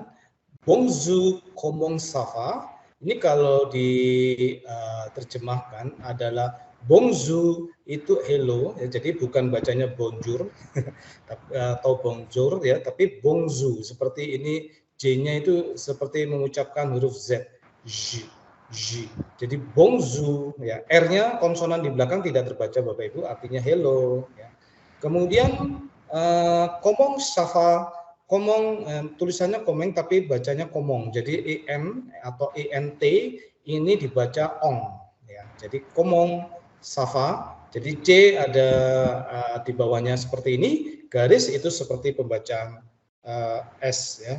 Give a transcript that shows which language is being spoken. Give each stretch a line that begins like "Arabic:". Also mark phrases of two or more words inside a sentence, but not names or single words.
French: Bonjour, comment ça va?
Indonesian: Ini kalau diterjemahkan adalah bonjour itu hello, ya, jadi bukan bacanya bonjour atau bonjour ya, tapi bonjour. Seperti ini J-nya itu seperti mengucapkan huruf Z, J. Jadi bonjour ya, R-nya konsonan di belakang tidak terbaca Bapak Ibu, artinya hello ya. Kemudian
French: comment ça va?
Indonesian: Komong, tulisannya komeng tapi bacanya komong. Jadi en atau ent ini dibaca ong. Ya. Jadi
French: komong safa.
Indonesian: Jadi c ada di bawahnya seperti ini. Garis itu seperti pembacaan s ya.